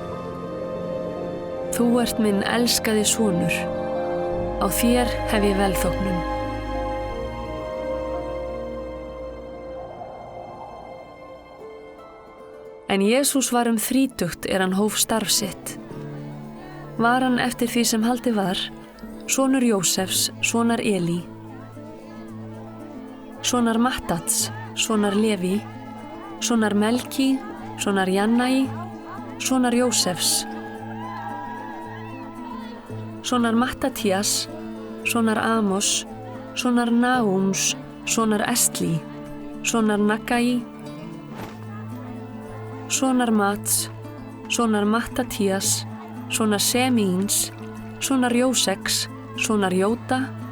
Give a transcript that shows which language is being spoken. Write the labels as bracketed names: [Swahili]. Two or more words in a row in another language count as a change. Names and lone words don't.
[Icelandic] Þú ert minn elskaði sonur, á þér hef ég velþóknun. En Jesús var 30 hann hóf starf sitt. Var hann eftir því sem haldið var, sonur Jósefs, sonar Elí, sonar Mattats, sonar Leví, sonar Melki, sonar Jannai, sonar Jósefs, sonar Mattatías, sonar Amos, sonar Nahúms, sonar Esli, sonar Nagai, sonar Mats, sonar Mattatías, sonar Semíns, sonar Jóseks, sonar Jóta,